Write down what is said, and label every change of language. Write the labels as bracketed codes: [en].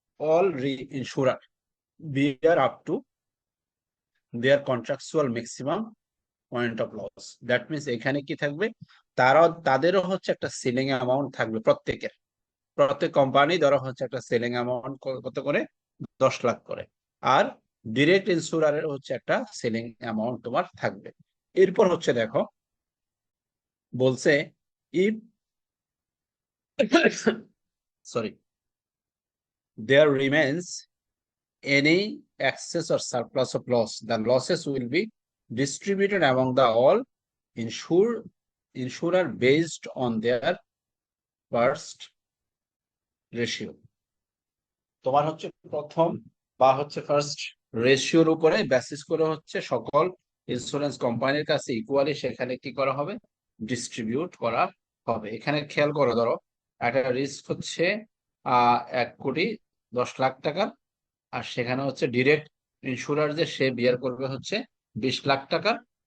[en] all reinsurer bear up to their contractual maximum point of loss. That means [bn] এখানে কি থাকবে, তাদেরও হচ্ছে একটা সিলিং অ্যামাউন্ট থাকবে প্রত্যেক কোম্পানি ধরো হচ্ছে একটা সেলিং অ্যামাউন্ট কত করে 10 লাখ করে। আর ডিরেক্ট ইন্স্যুরারের হচ্ছে একটা সেলিং অ্যামাউন্ট তোমার থাকবে। এরপর হচ্ছে দেখো বলছে [en] If sorry there remains any excess or surplus of loss, the losses will be distributed among the all insurer based on their first ratio। [bn] তোমার হচ্ছে প্রথম বা হচ্ছে ফার্স্ট রেশিওর উপরে বেসিস করে হচ্ছে সকল ইন্স্যুরেন্স কোম্পানির কাছে ইকুয়ালি সেখানে কি করা হবে, ডিস্ট্রিবিউট করা হবে। এখানে খেয়াল করো, ধরো একটা রিস্ক হচ্ছে 1,10,00,000 টাকার, আর সেখানে হচ্ছে ডিরেক্ট ইন্স্যুরার যে সে বিয়ার করবে হচ্ছে 20 লাখ টাকার।